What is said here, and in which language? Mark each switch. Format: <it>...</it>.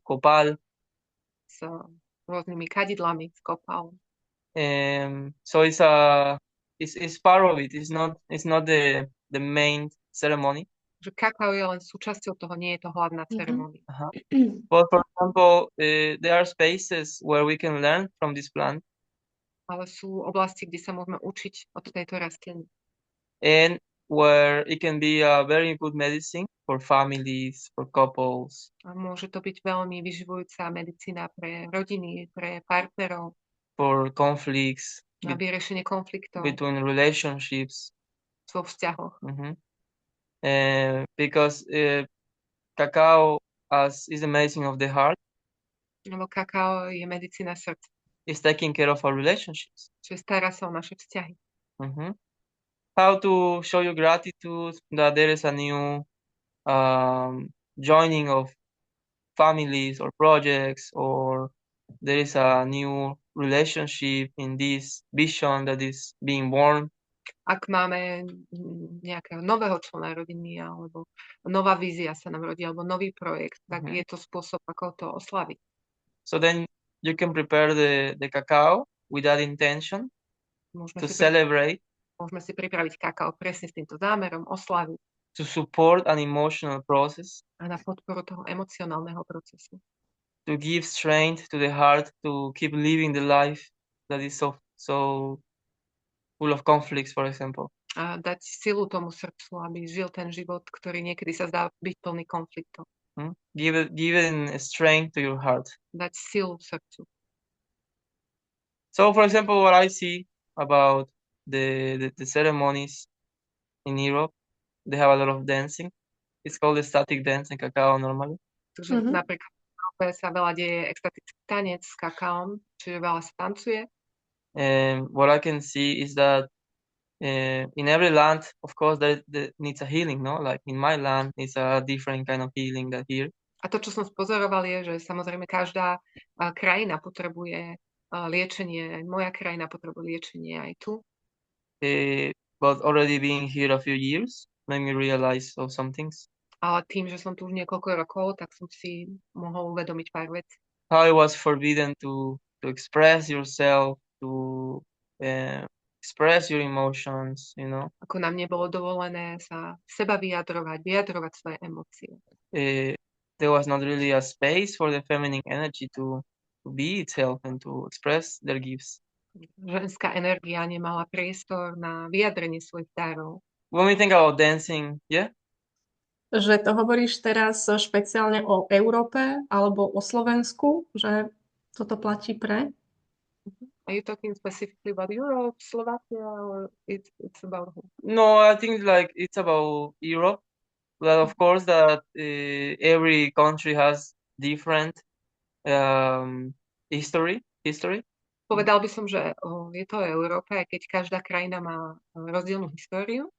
<en>copal.</en> <sk>s rôznymi kadidlami, s kopalom.</sk> <en>So it's part of it. It's not the main ceremony.</en> <sk>Že kakao je len súčasťou toho, nie je to hlavná ceremónia.</sk> <en>But for example, there are spaces where we can learn from this plant,</en> <sk>Ale sú oblasti, kde sa môžeme učiť od tejto rastliny.</sk> <en>and where it can be a very good medicine for families, for couples,</en> <sk>A môže to byť veľmi vyživujúca medicína pre rodiny, pre partnerov,</sk> <en>for conflicts</en> <sk>na vyriešenie konfliktov</sk> <en>between relationships.</en> <sk>vo vzťahoch.</sk> <en>Because cacao is the medicine of the heart,</en> <sk>Lebo kakao je medicína srdca,</sk> <en>is taking care of our relationships.</en> <sk>čiže stará sa o naše vzťahy.</sk> <en>How to show your gratitude that there is a new joining of families or projects, or there is a new relationship in this vision that is being born.</en> <sk>Ak máme nejakého nového člena rodiny, alebo nová vízia sa nám rodí, alebo nový projekt, tak je to spôsob, ako to oslaviť.</sk> <en>So then you can prepare the cacao with that intention to celebrate,</en> <sk>Môžeme si pripraviť kakao presne s týmto zámerom, oslaviť</sk> <en>to support an emotional process,</en> <sk>a na podporu toho emocionálneho procesu.</sk> <en>to give strength to the heart to keep living the life that is so full of conflicts, for example.</en> <sk>A dať silu tomu srdcu, aby žil ten život, ktorý niekedy sa zdá byť plný konfliktov.</sk> <en>Give it strength to your heart.</en> <sk>Dať silu srdcu.</sk> <en>So, for example, what I see about the ceremonies in Europe, they have a lot of dancing. It's called the static dance in cacao normally.</en> <sk>Takže napríklad v Európe sa veľa deje extatický tanec s kakaom, čiže veľa sa tancuje.</sk> <en>And what I can see is that in every land, of course, that needs a healing, no? Like in my land, it's a different kind of healing than here.</en> <sk>A to, čo som spozoroval, je, že samozrejme každá krajina potrebuje liečenie. Moja krajina potrebuje liečenie aj tu.</sk> <en>But already being here a few years made me realize of some things.</en> <sk>Ale tým, že som tu už niekoľko rokov, tak som si mohol uvedomiť pár vecí.</sk> <en>How it was forbidden to express yourself, to express your emotions, you know.</en> <sk>Ako nám nebolo dovolené sa seba vyjadrovať svoje emócie.</sk> <en>There was not really a space for the feminine energy to be itself and to express their gifts.</en> <sk>Ženská energia nemala priestor na vyjadrenie svojich darov.</sk> <en>When we think about dancing, yeah?</en> <sk>Že to hovoríš teraz špeciálne o Európe alebo o Slovensku, že toto platí pre?</sk> <en>Are you talking specifically about Europe, Slovakia, or it's about who? No, I think like it's about Europe. But of course that every country has different history.</en> <sk>Povedal by som, že je to Európa, aj keď každá krajina má rozdielnu históriu.</sk>